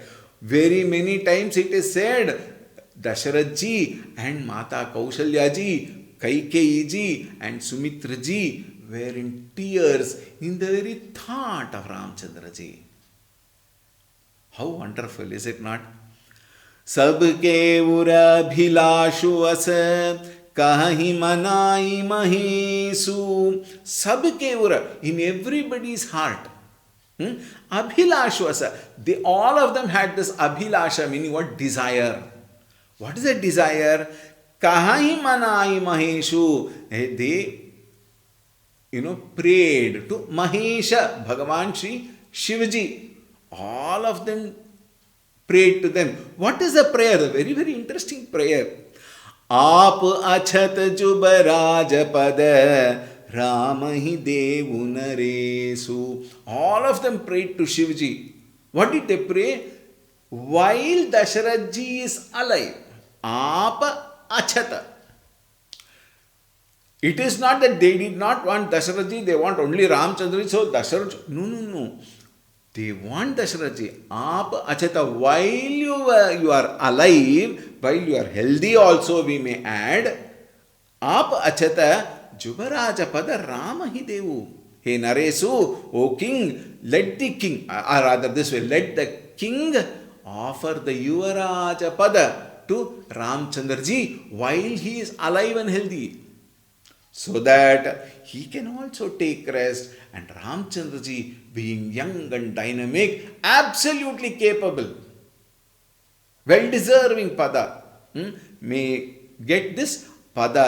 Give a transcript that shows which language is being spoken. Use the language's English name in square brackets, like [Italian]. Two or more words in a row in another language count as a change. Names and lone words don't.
[English] Very many times it is said, Dasharatji and Mata Kaushalyaji, Kaikeyi and Sumitraji were in tears in the very thought of Ramchandraji. How wonderful, is it not? [Awadhi] सबके उर अभिलाषु अस कहि मनाई महेशु. सबके उर, [English] in everybody's heart. [Awadhi] अभिलाषु अस. [English] They all of them had this abhilasha, meaning what? Desire. What is a desire? [Awadhi] कहि मनाई महेशु. [English] They, prayed to Mahesha, Bhagavan Shri Shivaji. All of them prayed to them. What is the prayer? A very, very interesting prayer. [Awadhi] आप अछत जुबराज पद राम ही देवु नरेसु. [English] All of them prayed to Shivaji. What did they pray? While Dasharatji is alive. [Awadhi] आप अछत. [English] It is not that they did not want Dasharatji, they want only Ramchandraji. So Dasharatji, no. They want Dasharatji. [Awadhi] आप अछत. [English] While you are alive, while you are healthy also we may add. [Awadhi] आप अछत जुबराज पद राम ही देवु. [English] Hey Naresu, O king, let the king, or rather this way, let the king offer the [Awadhi] युवराज पद [English] to Ramchandraji while he is alive and healthy, so that he can also take rest, and Ramchandraji, being young and dynamic, absolutely capable, well deserving pada, may get this pada.